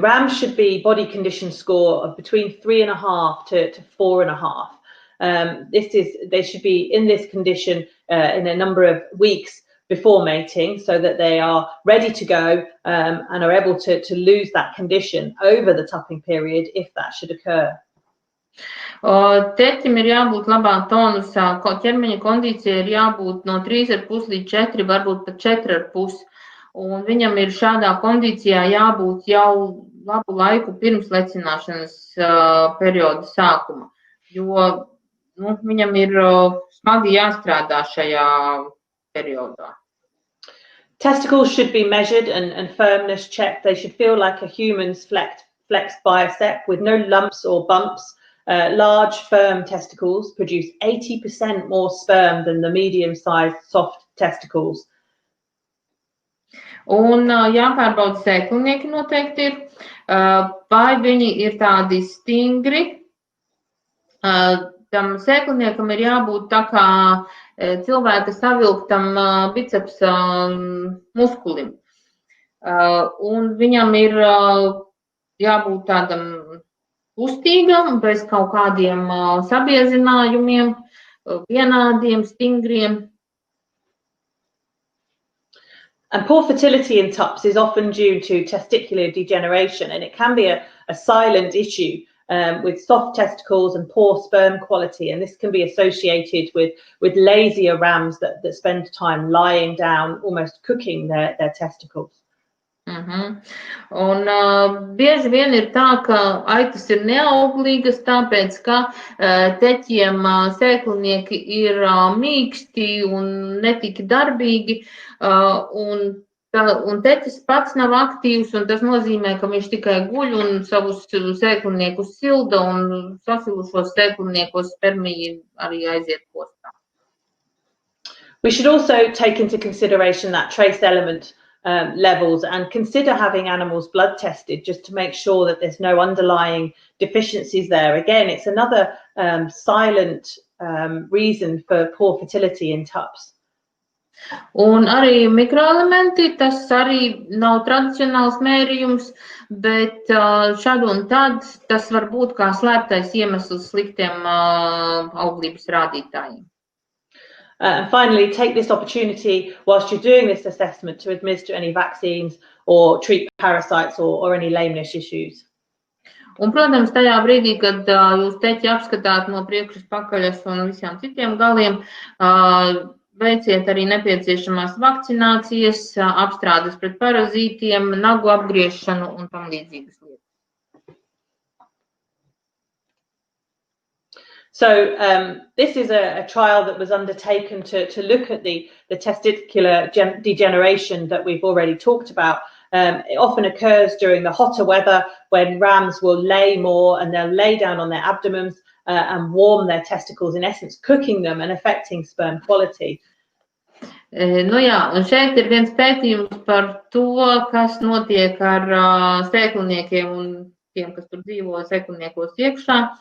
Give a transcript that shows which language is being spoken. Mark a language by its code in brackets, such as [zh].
[en] Rams should be body condition score of between 3.5 to 4.5. They should be in this condition in a number of weeks before mating, so that they are ready to go and are able to lose that condition over the tupping period if that should occur. [lv] Teķim ir jābūt labā tonusā, ķermeņa kondīcija ir jābūt no 3,5 līdz 4, varbūt pat 4,5, un viņam ir šādā kondīcijā jābūt jau labu laiku pirms lecināšanas perioda sākuma, jo viņam ir smagi jāstrādā šajā periodā. [en] Testicles should be measured and firmness checked. They should feel like a human's flexed bicep with no lumps or bumps. Large, firm testicles produce 80% more sperm than the medium-sized soft testicles. [lv] Un jāpārbauda sēklinieki noteikti ir, vai viņi ir tādi stingri. Tam sēkliniekam ir jābūt tā kā cilvēka savilktam bicepsa muskulim. Un viņam ir jābūt tādam kustīgam, bez kaut kādiem sabiezinājumiem, vienādiem, stingriem. [en] And poor fertility in tups is often due to testicular degeneration, and it can be a silent issue with soft testicles and poor sperm quality, and this can be associated with lazier rams that spend time lying down, almost cooking their testicles. [lv] Un bieži vien ir tā, ka aitas ir neauglīgas, tāpēc, ka teķiem sēklinieki ir mīksti un netik darbīgi, un teķis pats nav aktīvs, un tas nozīmē, ka viņš tikai guļ un savus sēkliniekus silda, un sasilušos sēkliniekos spermiji arī aiziet postā. [en] We should also take into consideration that trace element levels and consider having animals blood tested just to make sure that there's no underlying deficiencies there. Again, it's another silent reason for poor fertility in tups. [lv] Un arī mikroelementi, tas arī nav tradicionāls mērījums, bet šad un tad tas var būt kā slēptais iemesls sliktiem auglības rādītājiem. [en] And finally, take this opportunity whilst you're doing this assessment to administer any vaccines or treat parasites or any lameness issues. [lv] Un, protams, tajā brīdī, kad jūs teķi apskatāt no priekšas, pakaļas un visiem citiem galiem, veiciet arī nepieciešamās vakcinācijas, apstrādes pret parazītiem, nagu apgriešanu un tam līdzīgas lietas. [en] So this is a trial that was undertaken to look at the testicular degeneration that we've already talked about. It often occurs during the hotter weather when rams will lay more and they'll lay down on their abdomens and warm their testicles, in essence cooking them and affecting sperm quality. [lv] Nu jā, un šeit ir viens pētījums par to, kas notiek ar sēkliniekiem un tiem, kas tur dzīvo sēkliniekos iekšā.